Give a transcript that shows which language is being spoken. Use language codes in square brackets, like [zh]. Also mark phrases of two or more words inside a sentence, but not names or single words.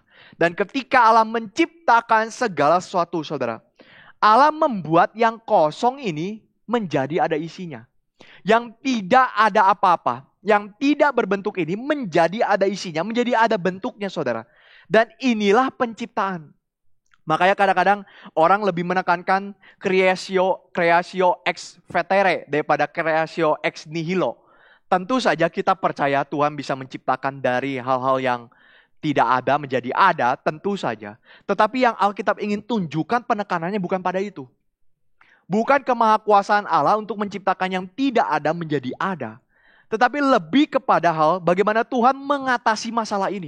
[id] Dan ketika Allah menciptakan segala sesuatu, saudara, Allah membuat yang kosong ini menjadi ada isinya. Yang tidak ada apa-apa, yang tidak berbentuk ini menjadi ada isinya, menjadi ada bentuknya, saudara. Dan inilah penciptaan. Makanya kadang-kadang orang lebih menekankan [la] creatio ex vetere [id] daripada [la] creatio ex nihilo. [id] Tentu saja kita percaya Tuhan bisa menciptakan dari hal-hal yang tidak ada menjadi ada, tentu saja. Tetapi yang Alkitab ingin tunjukkan penekanannya bukan pada itu. Bukan kemahakuasaan Allah untuk menciptakan yang tidak ada menjadi ada. Tetapi lebih kepada hal bagaimana Tuhan mengatasi masalah ini.